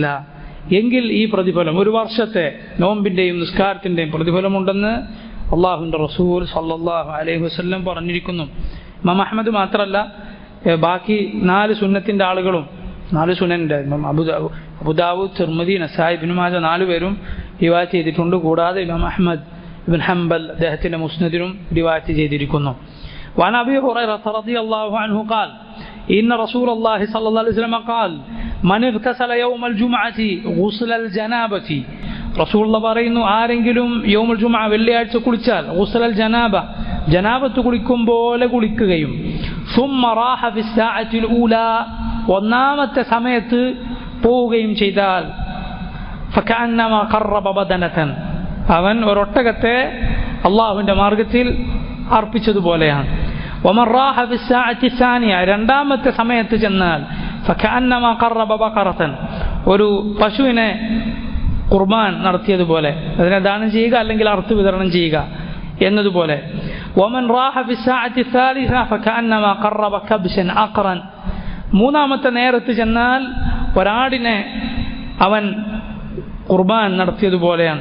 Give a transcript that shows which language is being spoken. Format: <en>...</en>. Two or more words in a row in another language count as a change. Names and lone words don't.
<ml>എങ്കിൽ ഈ പ്രതിഫലം, ഒരു വർഷത്തെ നോമ്പിൻ്റെയും നിസ്കാരത്തിൻ്റെയും പ്രതിഫലമുണ്ടെന്ന് അള്ളാഹുവിൻ്റെ റസൂൽ</ml> <ar>صلى الله عليه وسلم</ar> <ml>പറഞ്ഞിരിക്കുന്നു. ഇമാം അഹ്മദ് മാത്രമല്ല, ബാക്കി 4 സുന്നത്തിൻ്റെ ആളുകളും, 4 സുനൻ്റെ അബൂദാവൂദ്, തിർമിദി, നസായി, ഇബ്നു മാജ 4 പേരും റിവായത്ത് ചെയ്തിട്ടുണ്ട്. കൂടാതെ ഇമാം അഹ്മദ് ഇബ്ൻ ഹംബൽ അദ്ദേഹത്തിൻ്റെ മുസ്നദിലും റിവായത്ത് ചെയ്തിരിക്കുന്നു.</ml> <ar>وعن أبي هريرة رضي الله عنه قال إن رسول الله صلى الله عليه وسلم قال من اغتسل يوم الجمعة غسل الجنابة</ar> <ml>റസൂൽ പറയുന്നു, ആരെങ്കിലും</ml> <ar>يوم الجمعة</ar> <ml>വെള്ളിയാഴ്ച കുളിച്ചാൽ</ml> <ar>غسل الجنابة</ar> <ml>ജനാബത്ത് കുളിക്കും പോലെ കുളിക്കുകയും</ml> <ar>ثم راح في الساعة الأولى</ar> <ml>ഒന്നാമത്തെ സമയത്ത് പോവുകയും ചെയ്താൽ</ml> <ar>فكأنما قرب بدنة</ar> <ml>അവൻ ഒരൊട്ടകത്തെ അള്ളാഹുവിൻ്റെ മാർഗത്തിൽ അർപ്പിച്ചതുപോലെയാണ്.</ml> <ar>ومن راح في الساعة الثانية</ar> <ml>രണ്ടാമത്തെ സമയത്ത് ചെന്നാൽ</ml> <ar>فكأنما قرب بقرة</ar> <ml>ഒരു പശുവിനെ ഖുർബാൻ നടത്തിയതുപോലെ, അതിനെ ദാനം ചെയ്യുക അല്ലെങ്കിൽ അറുത്ത് വിതരണം ചെയ്യുക എന്നതുപോലെ.</ml> <ar>ومن راح في ساعة ثالثة فكأنما قرب كبشا أقرن,</ar> <ml>മൂന്നാമത്തെ നേരത്ത് ചെന്നാൽ ഒരാടിനെ അവൻ ഖുർബാൻ നടത്തിയതുപോലെയാണ്.</ml>